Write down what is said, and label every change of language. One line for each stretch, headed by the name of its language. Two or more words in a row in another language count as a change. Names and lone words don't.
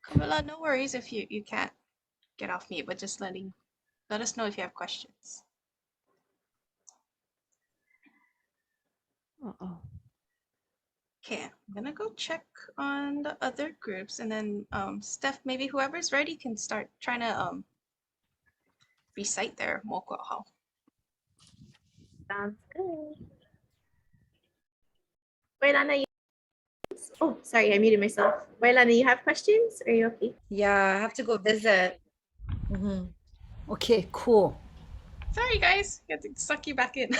English: Camilla, no worries if you can't get off mute, but just let us know if you have questions. Okay, I'm gonna go check on the other groups, and then Steph, maybe whoever's ready can start trying to recite their moʻokūʻauhau. Sounds good. Wailana, oh, sorry, I muted myself. Wailana, you have questions? Are you okay? Yeah, I have to go visit. Okay, cool. Sorry, guys, I had to suck you back in.